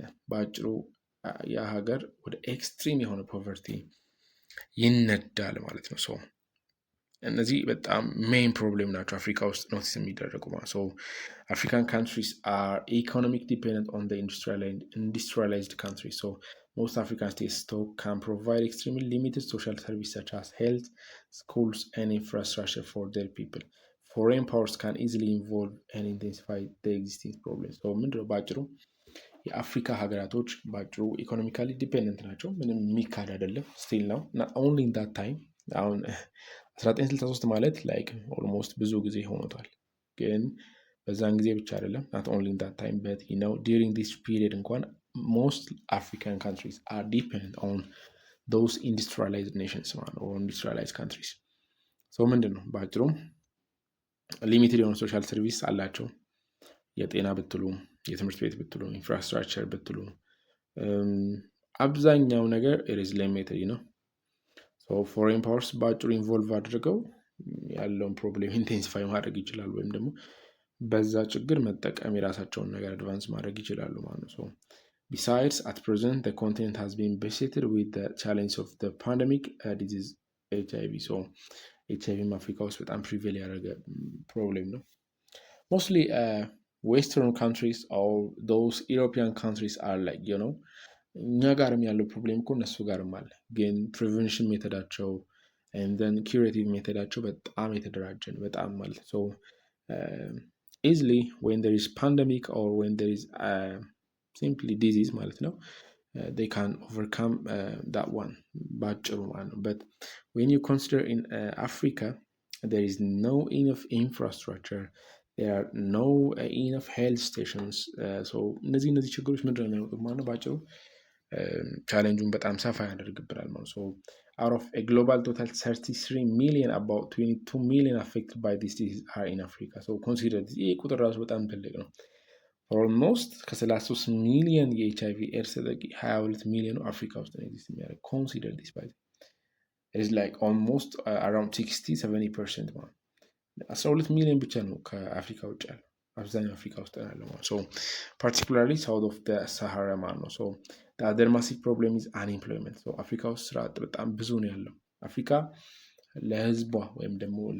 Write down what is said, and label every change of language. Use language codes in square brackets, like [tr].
[am] በአጭሩ ያ ሀገር ወደ ኤክስትሪም የሆነ ፖቨርቲ ይነዳል ማለት ነው። ሰው እነዚህ በጣም ሜይን ፕሮብሌም ናቸው አፍሪካ ውስጥ ኖቲስ የሚደረጉ ማለት ነው። [en] አፍሪካን ካንትሪስ አር ኢኮኖሚክ ዲፔንደንት ኦን ኢንዱስትሪያላይዝድ ካንትሪስ። ሶ most African states can provide extremely limited social services such as health, schools, and infrastructure for their people. Foreign powers can easily involve and intensify the existing problems. So [am] ምንድነው ባጭሩ የአፍሪካ ሀገራቶች ባጭሩ ኢኮኖሚካሊ ዲፔንደንት ናቸው። ምንም የሚካድ አይደለም። ስቲል ነው [en] not only in that time [am] አሁን 1963 ማለት ላይክ ኦልሞስት ብዙ ጊዜ ሆኖታል። ግን በዛን ጊዜ ብቻ አይደለም [en] not only in that time but during this period እንኳን most African countries are dependent on those industrialized nations or industrialized countries. [am] So ምንድን ነው በአጭሩ ሊሚትድ የሆነ ሶሻል ሰርቪስ አላቸው። የጤና ብትሉ፣ የትምህርት ቤት ብትሉ፣ ኢንፍራስትራክቸር ብትሉ አብዛኛው ነገር ኢዝ ሊሚትድ ነው። ሶ ፎሬን ፓወርስ በአጭሩ ኢንቮልቭ አድርገው ያለውን ፕሮብሌም ኢንቴንሲፋይ ማድረግ ይችላሉ፣ ወይም ደግሞ በዛ ችግር መጠቀም የራሳቸውን ነገር አድቫንስ ማድረግ ይችላሉ ማለት ነው። [en] Besides, at present, the continent has been beset with the challenge of the pandemic disease HIV. [am] So, HIV in Africa was በጣም prevail ያደረገ problem ነው። [en] Mostly Western countries or those European countries are like, [am] እኛ ጋርም ያለው ፕሮብሌም እኮ እነሱ ጋርም አለ። ግን ፕሪቨንሽን ሜተዳቸው [en] and then curative [am] ሜተዳቸው በጣም የተደራጀ ነው። በጣም ማለት so [en] easily when there is pandemic or when there is simply disease ማለት ነው they can overcome that one [am] ባጭሩ ማለት ነው። [en] But when you consider in Africa there is no enough infrastructure, there are no enough health stations. So [am] እነዚህ ችግሮች ምንድን ነው የሚያመጡት ማለት ነው ባጭሩ ቻሌንጁን በጣም ሰፋ ያደርግብናል ማለት ነው። [en] out of a global total 33 million, about 22 million affected by this disease are in Africa. So consider this [am] ይህ ቁጥር ራሱ በጣም ትልቅ ነው። ኦልሞስት ከ33 ሚሊዮን የኤችአይቪ ኤድስ ተጠቂ 22 ሚሊዮኑ አፍሪካ ውስጥ ነው ኤግዚስት የሚያደርግ። [en] ኮንሲደር ዲስ ባይ ኢዝ ላይክ ኦልሞስት አራውንድ [am] 60-70% ማለት 12 ሚሊዮን ብቻ ነው ከአፍሪካ ውጭ ያለው። አብዛኛው አፍሪካ ውስጥ ነው ያለው ማለት ሶ ፓርቲኩላርሊ ሳውት ኦፍ ዘ ሳሃራ ማለት ነው። [en] ሶ ዘ አዘር ማሲቭ ፕሮብሌም ኢዝ አንኤምፕሎይመንት። [am] ሶ አፍሪካ ውስጥ ስራ አጥ በጣም ብዙ ነው ያለው። አፍሪካ ለህዝቧ ወይም ደግሞ